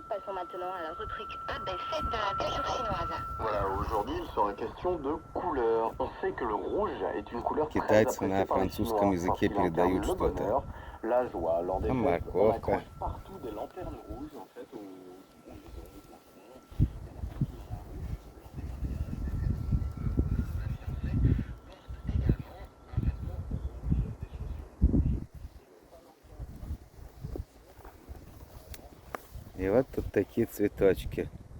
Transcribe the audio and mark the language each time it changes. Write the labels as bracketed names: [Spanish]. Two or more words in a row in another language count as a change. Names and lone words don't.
[French] Passons maintenant à la rubrique A, B, C de la culture chinoise. Voilà, aujourd'hui il sera question de couleur. On sait que le rouge est une couleur très [Russian] Китайцы на [French] appréciée par les [Russian] французском [French] Chinois, [Russian] языке [French] parce qu'il [Russian] передают [French] incarne le [Russian] что-то. [French] bonheur, la joie. Lors des fêtes, on [Russian] Морковка. [French] accroche partout des lanternes rouges en fait au [Russian] И вот тут такие цветочки.